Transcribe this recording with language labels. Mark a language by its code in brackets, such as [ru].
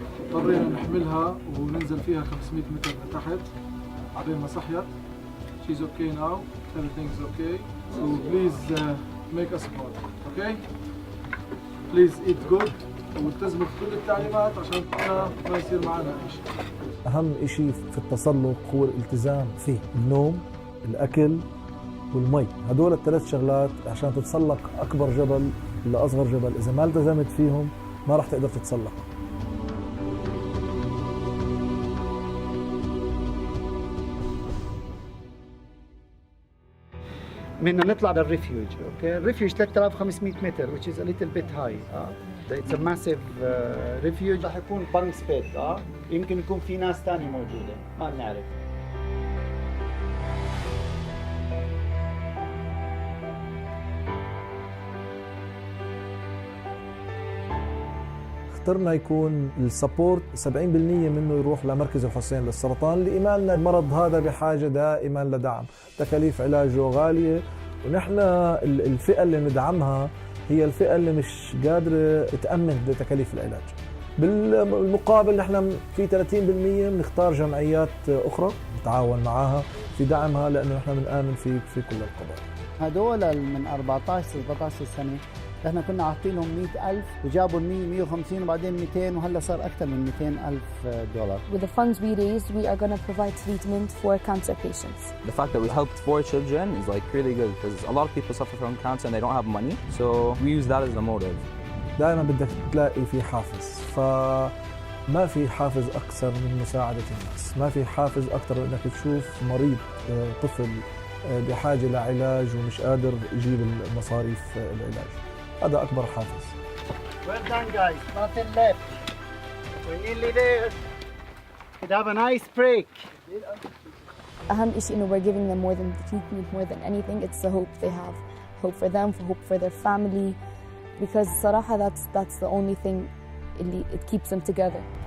[ar] اضطرينا نحملها وننزل فيها 500 متر لتحت بعدين ما صحيت. [en] She's okay now. Everything's okay. So please make us support. Okay? Please eat good [ar] والتزموا في كل التعليمات عشان ما يصير معنا أي شيء. أهم شيء في التسلق هو الالتزام فيه، النوم، الأكل والمي. هدول الثلاث شغلات عشان تتسلق أكبر جبل لأصغر جبل، إذا ما التزمت فيهم ما راح تقدر تتسلق. بدنا نطلع للريفيوج. اوكي، الريفيوج 3500 متر [en] which is a little bit high. It's a massive refuge. [ar] رح يكون بانكس بيت. يمكن يكون في ناس ثانيه موجوده ما بنعرف. اخترنا يكون السبورت 70% منه يروح لمركز الحسين للسرطان، لإيماننا المرض هذا بحاجة دائما لدعم. تكاليف علاجه غالية، ونحن الفئة اللي ندعمها هي الفئة اللي مش قادرة تأمن تكاليف العلاج. بالمقابل نحن في 30% بنختار جمعيات أخرى نتعاون معها في دعمها، لأنه نحن بنآمن في كل القضايا. هدول من 14 17 سنة احنا كنا عاطينهم 100,000 وجابوا 100 150 وبعدين 200 وهلا صار أكثر من 200,000 دولار. [en] With the funds we raised, we are going to provide treatment for cancer patients. The fact that we helped 4 children is like really good because a lot of people suffer from cancer and they don't have money. So we use that as the motive. [ar] دائما بدك تلاقي في حافز، فما في حافز أكثر من مساعدة الناس، ما في حافز أكثر من أنك تشوف مريض طفل بحاجة لعلاج ومش قادر يجيب المصاريف العلاج. هذا أكبر حافز. [en] Well done guys, nothing left. We're nearly there. Could have a nice break. [ar] أهم شيء إنه [en] we're giving them more than the treatment, more than anything. It's the hope they have, hope for them, hope for their family, because [ar] صراحة [en] that's the only thing it keeps them together.